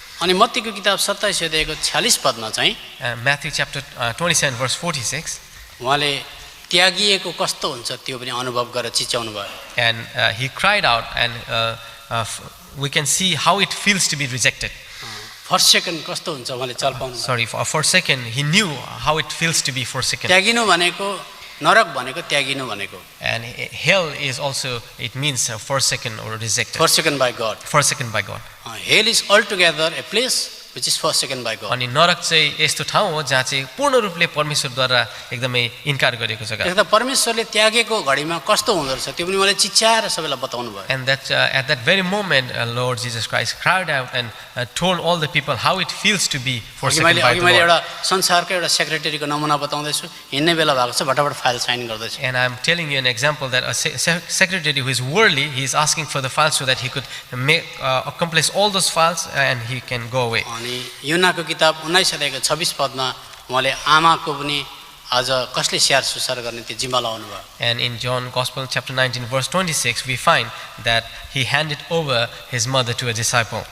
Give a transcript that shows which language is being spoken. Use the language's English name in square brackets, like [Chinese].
[Nepali] अनि मत्तीको किताब 27 अध्यायको 46 पदमा चाहिँ [English] Matthew chapter 27 verse 46. [Nepali] उहाँले त्यागिएको कस्तो हुन्छ त्यो पनि अनुभव गरेर चिच्याउनु भयो। [English] And he cried out and we can see how it feels to be rejected. First second [Nepali] कस्तो हुन्छ उहाँले चाल पाउनु [English] Sorry, for a second, he knew how it feels to be forsaken. [Nepali] त्यागिनु भनेको नरक भनेको त्यागिनु भनेको [English] And hell is also, it means forsaken or rejected. forsaken by God. Forsaken by God. Hell is altogether a place which is forsaken by God. [Nepali] अनि नरक चाहिँ यस्तो ठाउँ हो जहाँ चाहिँ पूर्ण रूपले परमेश्वरद्वारा एकदमै इन्कार गरेको जग्गा. त्यसमा परमेश्वरले त्यागेको घडीमा कस्तो हुँदो रहेछ त्यो पनि मलाई चिच्याएर सबैलाई बताउनु भयो. [English] And that at that very moment, Lord Jesus Christ cried out and told all the people how it feels to be forsaken by the [Nepali] मैले [English] Lord. [Nepali] एउटा संसारको एउटा सेक्रेटरीको नमुना बताउँदैछु हिँड्ने बेला भएको छ फटाफट फाइल साइन गर्दैछु. [English] And I'm telling you an example that a secretary who is worldly, he is asking for the files so that he could accomplish all those files and he can go away. [Nepali] अनि युनाको किताब 19 अध्यायको 26 पदमा उहाँले आमाको पनि आज कसले स्याहार सुसार गर्ने त्यो जिम्मा लाउनु भयो. [English] And in John Gospel chapter 19 verse 26 we find that he handed over his mother to a disciple.